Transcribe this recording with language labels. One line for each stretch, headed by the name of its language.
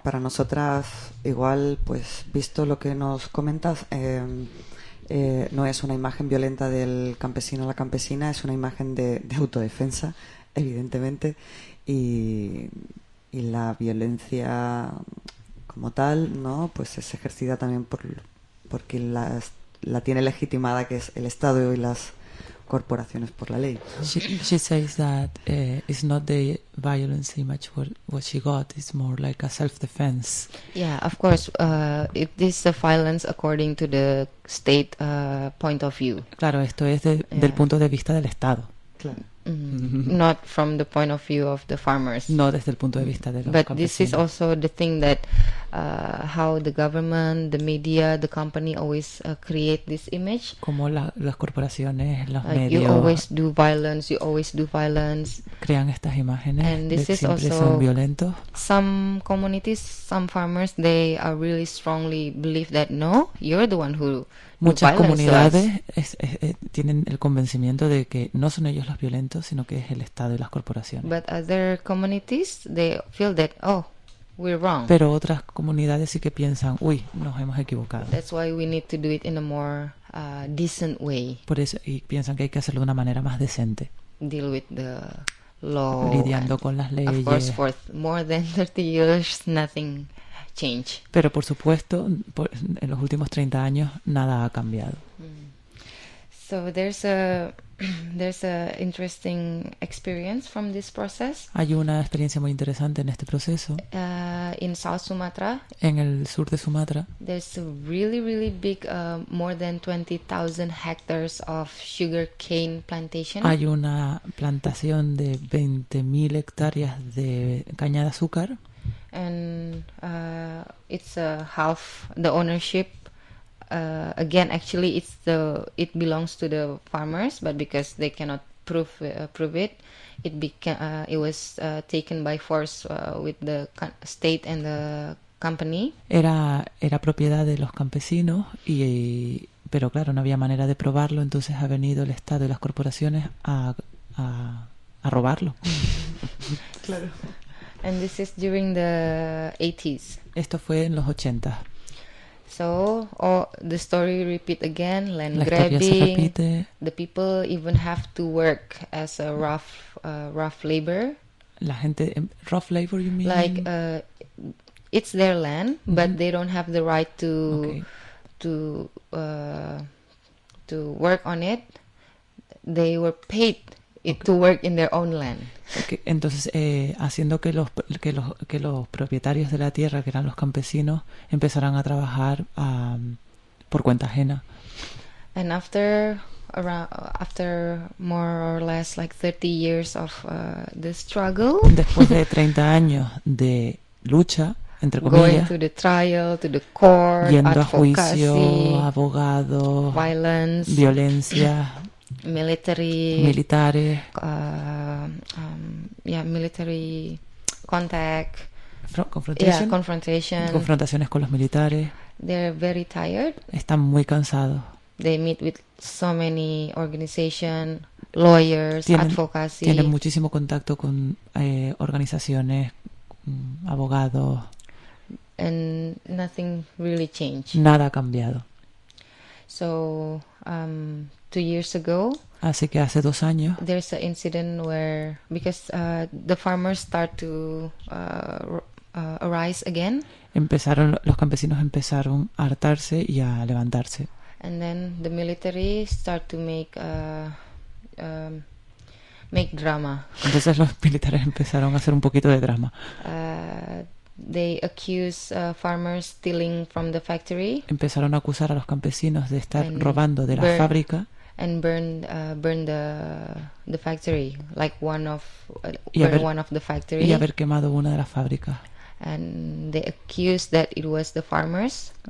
Spanish: Para nosotras, igual, pues, visto lo que nos comentas, no es una imagen violenta del campesino a la campesina, es una imagen de autodefensa, evidentemente, y la violencia como tal, ¿no? Pues es ejercida también por quien la tiene legitimada, que es el Estado y las corporaciones por la ley.
English: She says that it's not the violence image what she got, it's more like a self-defense. Yeah, of course, it is a violence according to the state point of view.
Spanish: Claro, esto es del punto de vista del Estado. Claro. Mm-hmm.
English: Not from the point of view of the farmers.
Spanish: No, desde el punto de vista de los
English: but
Spanish: campesinos.
English: This is also the thing that how the government, the media, the company always create this image.
Spanish: Como las corporaciones, los medios.
English: You always do violence. You always do violence.
Spanish: Crean estas imágenes.
English: And this
Spanish: de
English: is
Spanish: siempre
English: also
Spanish: son violentos.
English: Some communities, some farmers, they are really strongly believe that no, you're the one who.
Spanish: Muchas comunidades tienen el convencimiento de que no son ellos los violentos, sino que es el Estado y las corporaciones.
English: But other communities, they feel that, oh, we're wrong.
Spanish: Pero otras comunidades sí que piensan, uy, nos hemos equivocado.
English: That's why we need to do it in a more decent way.
Spanish: Por eso, y piensan que hay que hacerlo de una manera más decente.
English: Deal with the law.
Spanish: Lidiando con las leyes.
English: Of course, for more than 30 years, nothing. Change.
Spanish: Pero por supuesto, en los últimos 30 años nada ha cambiado.
English: So there's a interesting experience from this process.
Spanish: Hay una experiencia muy interesante en este proceso.
English: In South Sumatra.
Spanish: En el sur de Sumatra.
English: There's a really really big more than 20,000 hectares of sugar cane plantation.
Spanish: Hay una plantación de 20,000 hectáreas de caña de azúcar.
English: And it's a half the ownership. Again, actually, it belongs to the farmers, but because they cannot prove it, it was taken by force with the state and the company.
Spanish: Era propiedad de los campesinos pero claro, no había manera de probarlo. Entonces ha venido el Estado y las corporaciones a robarlo. Claro.
English: And this is during the 80s.
Spanish: Esto fue en los 80.
English: So, the story repeat again, land grabbing. The people even have to work as a rough labor.
Spanish: La gente
English: rough labor, you mean? Like it's their land, mm-hmm. but they don't have the right to to work on it. They were paid to work in their own land. Okay.
Spanish: Entonces, haciendo que los propietarios de la tierra, que eran los campesinos, empezaran a trabajar por cuenta ajena.
English: And after more or less like 30 years of the struggle.
Spanish: Después de 30 años de lucha, entre comillas.
English: Going to the trial, to the court,
Spanish: yendo
English: advocacy,
Spanish: a juicio, abogados,
English: violence,
Spanish: violencia.
English: Military contact,
Spanish: confrontaciones con los militares.
English: They're very tired.
Spanish: Están muy cansados.
English: They meet with so many organizations, lawyers, advocacy.
Spanish: Tienen muchísimo contacto con organizaciones, abogados.
English: And nothing really changed.
Spanish: Nada ha cambiado.
English: So, 2 years ago.
Spanish: Así que hace 2 años.
English: There's an incident where because the farmers start to arise again.
Spanish: Empezaron los campesinos empezaron a hartarse y a levantarse.
English: And then the military start to make drama.
Spanish: Entonces los militares empezaron a hacer un poquito de drama.
English: They accuse farmers stealing from the factory.
Spanish: Empezaron a acusar a los campesinos de estar robando de la fábrica.
English: And burn the factory like one of the factory
Spanish: y haber quemado una de las fábricas.
English: And they accused that it was the farmers.